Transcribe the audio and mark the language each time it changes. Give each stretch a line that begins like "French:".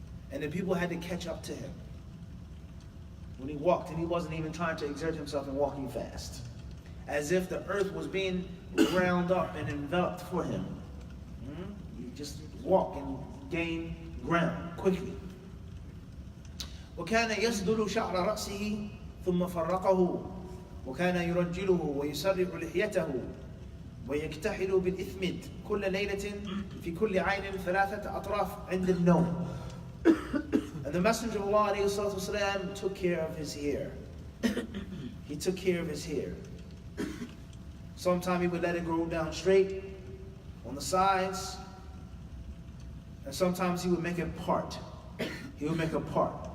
English: And the people had to catch up to him when he walked, and he wasn't even trying to exert himself in walking fast, as if the earth was being ground up and enveloped for him. You just walk and gain ground quickly.
Arabic: وكان يسدل شعر رأسه ثم فرقه وكان يرجله ويسرع لحيته ويكتحل بالإثمد كل ليلة في كل عين 3 أطراف عند النوم.
English: And the Messenger of Allah ﷺ took care of his hair. He took care of his hair. Sometimes he would let it grow down straight on the sides, and sometimes he would make it part. He would make a part.